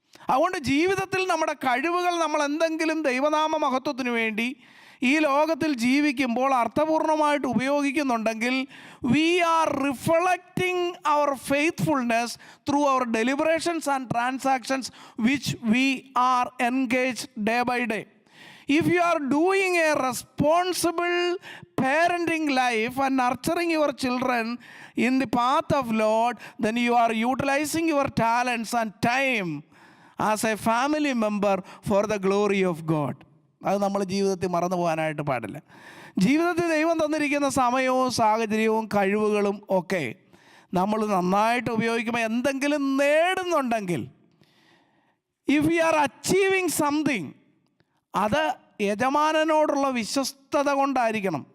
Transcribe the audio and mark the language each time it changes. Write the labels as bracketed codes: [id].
[ml] അതുകൊണ്ട് ജീവിതത്തിൽ നമ്മുടെ കഴിവുകൾ നമ്മൾ എന്തെങ്കിലും ദൈവനാമ മഹത്വത്തിന് വേണ്ടി ഈ ലോകത്തിൽ ജീവിക്കുമ്പോൾ അർത്ഥപൂർണമായിട്ട് ഉപയോഗിക്കുന്നുണ്ടെങ്കിൽ, [en] We are reflecting our faithfulness through our deliberations and transactions which we are engaged day by day. If you are doing a responsible parenting life and nurturing your children in the path of Lord, then you are utilizing your talents and time as a family member for the glory of God. [ml] അത് നമ്മൾ ജീവിതത്തിൽ മറന്നു പോകാനായിട്ട് പാടില്ല. ജീവിതത്തിൽ ദൈവം തന്നിരിക്കുന്ന സമയവും സാഹചര്യവും കഴിവുകളും ഒക്കെ നമ്മൾ നന്നായിട്ട് ഉപയോഗിക്കുമ്പോൾ എന്തെങ്കിലും നേടുന്നുണ്ടെങ്കിൽ, [en] if you are achieving something, [ml] അത് യജമാനനോടുള്ള വിശ്വസ്തത കൊണ്ടായിരിക്കണം.